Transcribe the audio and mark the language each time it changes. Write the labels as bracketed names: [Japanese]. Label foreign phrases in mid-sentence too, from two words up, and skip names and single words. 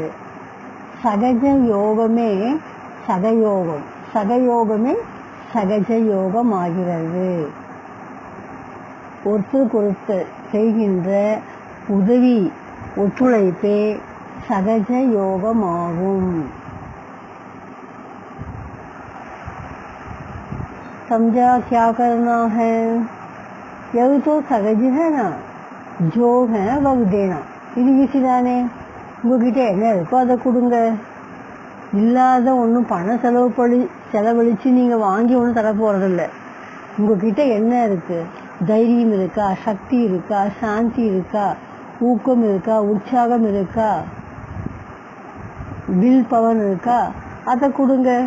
[Tamil] சகஜ யோகமே சகயோகம், சகயோகமே சகஜ யோகம் ஆகிறது. ஒருத்தருக்கு செய்கின்ற உதவி ஒத்துழைப்பே சகஜ யோகமாகும். [Hindi] समझा क्या करना है? यही तो सहज है ना, जो है वह देना. [Tamil] இது விஷயதானே. உங்ககிட்ட என்ன இருக்கோ அதை கொடுங்க. இல்லாத ஒன்றும் பணம் செலவழித்து நீங்கள் வாங்கி ஒன்றும் தர போகிறதில்ல. உங்ககிட்ட என்ன இருக்குது? தைரியம் இருக்கா, சக்தி இருக்கா, சாந்தி இருக்கா, ஊக்கம் இருக்கா, உற்சாகம் இருக்கா, [English] will power [Tamil] இருக்கா, அதை கொடுங்க.